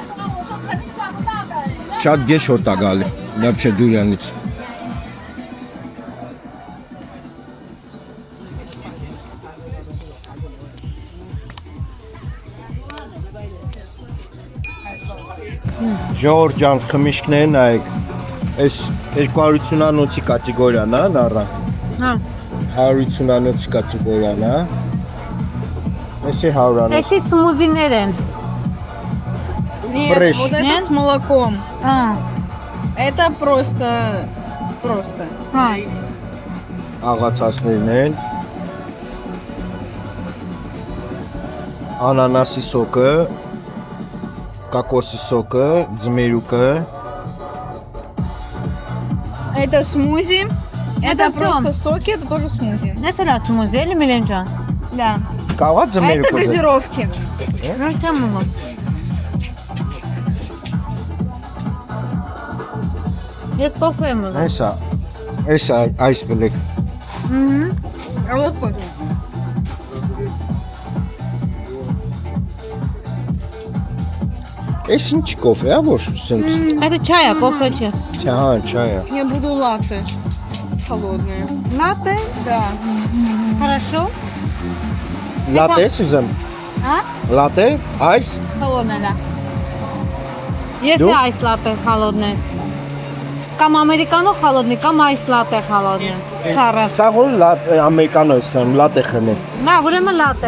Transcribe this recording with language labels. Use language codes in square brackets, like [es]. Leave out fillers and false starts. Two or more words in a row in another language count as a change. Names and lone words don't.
[hy] շատ գեշ հոտ է գալի, դեպչե դուրյանից։ Ժողովրդ ջան, խմիչքները նայեք, այս 250-անոցի կատեգորիան է, նառա։ Հա։ 150-անոցի կատեգորիան է։ Էսի 100-անոց։ Էսի սմուզիներ են։ [ru] Нет, Фреш. вот это Нет? с молоком. [hy] Հա։ [ru] Это просто. [hy] Հա։ Աղացածներն են։ Անանասի սոկը, կոկոսի սոկը, ձմերուկը, [ru] Это смузи. Это Это просто соки, это тоже смузи. [hy] Ես էլ սմուզի էլի Միլենջան։ [ru] Да. [hy] կավա [ru] А это [hy] ձմերուկը։ [ru] газировки. [hy] Ես չեմ ուզում։ Ես կոֆե եմ ուզում։ Էսա այս բլեք։ [ru] А вот кофе. [hy] Էս ինչ կոֆե է, որ սենց։ [ru] Это чай, а кофе չէ։ [hy] Հա, չայ է։ [ru] Я буду латте. Холодные. Латте? Да. Хорошо։ [hy] Լատե ուզեմ։ Հա? Լատե, այս, [ru] Холодная, да. [hy] Ես Դու? այս [ru] латте холодные։ [hy] Կամ [ru] американо холодный, [hy] կամ այս [ru] латте холодные։ [hy] Սարը։ սա որ ամերիկանո եմ, լատե խմեմ։ Նա ուրեմն լատե։